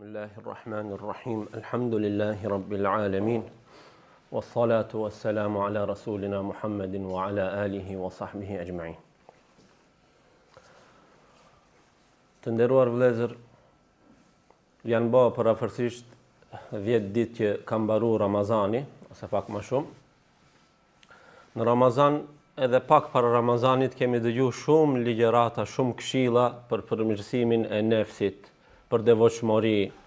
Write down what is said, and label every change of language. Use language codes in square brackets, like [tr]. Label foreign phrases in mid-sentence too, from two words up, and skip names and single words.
[ar] بسم الله الرحمن الرحيم. الحمد لله رب العالمين. والصلاة والسلام على رسولنا محمد وعلى آله وصحبه أجمعين. [sq] Të nderuar vëllezër, janë bërë parafërsisht 10 ditë që ka mbaruar Ramazani, ose pak më shumë. Në Ramazan edhe pak para Ramazanit kemi dëgjuar shumë ligjërata, shumë këshilla për përmirësimin e nefsit, për devotshmëri.